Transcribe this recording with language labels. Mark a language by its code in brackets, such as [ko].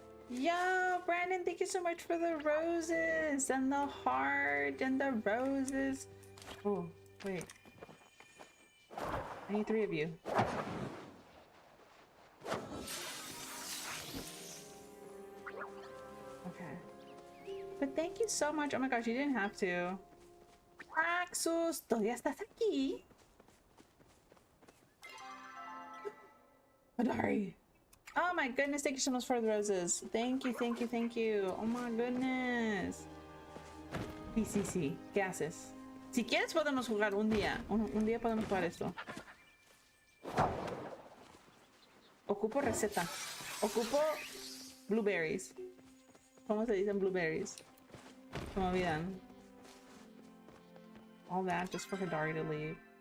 [en] Yo, Brandon, thank you so much for the roses and the heart and the roses. Oh, wait. I need 3 of you. But thank you so much. Oh my gosh, you didn't have to. [es] Axus, ¿todavía estás aquí? [en] Hodari. Oh my goodness, thank you so much for the roses. Thank you, thank you, thank you. Oh my goodness. [es] Sí. ¿Qué haces? Si quieres podemos jugar un día. Un día podemos jugar esto. Ocupo receta. Ocupo blueberries. ¿Cómo se dicen blueberries? Se me olvidan. [en] All that just for Hidari to leave.